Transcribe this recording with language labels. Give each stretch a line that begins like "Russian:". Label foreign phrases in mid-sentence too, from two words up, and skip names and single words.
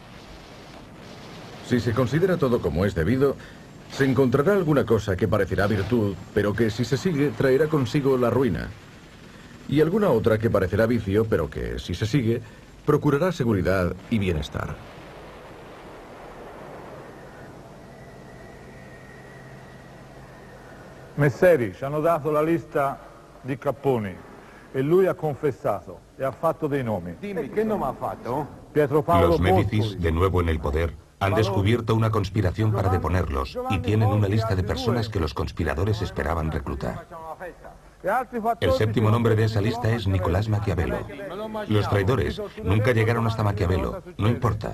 Spanish: Si se considera todo como es debido, se encontrará alguna cosa que parecerá virtud, pero que si se sigue traerá consigo la ruina. Y alguna otra que parecerá vicio, pero que si se sigue, procurará seguridad y bienestar.
Italian: Messeri ci hanno dato la lista di capponi e lui ha confessato e ha fatto dei nomi. Dimmi, che nome ha fatto? Pietro Paolo
Spanish: Los Médicis,
Italian: Borsoli.
Spanish: de nuevo en el poder, han descubierto una conspiración para deponerlos y tienen una lista de personas que los conspiradores esperaban reclutar. El séptimo nombre de esa lista es Nicolás Maquiavelo. Los traidores nunca llegaron hasta Maquiavelo, no importa.